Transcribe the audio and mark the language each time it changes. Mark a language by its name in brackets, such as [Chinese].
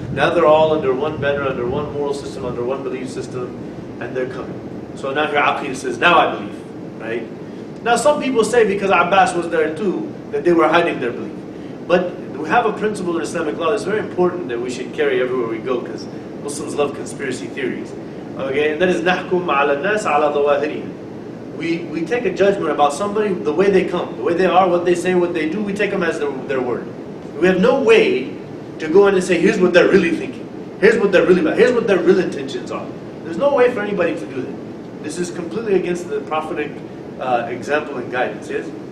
[English] Now they're all under one banner, under one moral system, under one belief system, and they're coming. So now here Aqil says, now I believe, right? Now some people say because Abbas was there too, that they were hiding their belief. But we have a principle in Islamic law that's very important that we should carry everywhere we go, because Muslims love conspiracy theories. Okay, and that is [Arabic] نَحْكُمْ عَلَى النَّاسِ عَلَى ظَوَاهِرِهِمْ. [English] We take a judgment about somebody the way they come, the way they are, what they say, what they do, we take them as their word. We have no way to go in and say, here's what they're really thinking. Here's what they're really about. Here's what their real intentions are. There's no way for anybody to do that. This is completely against the prophetic example and guidance, yes?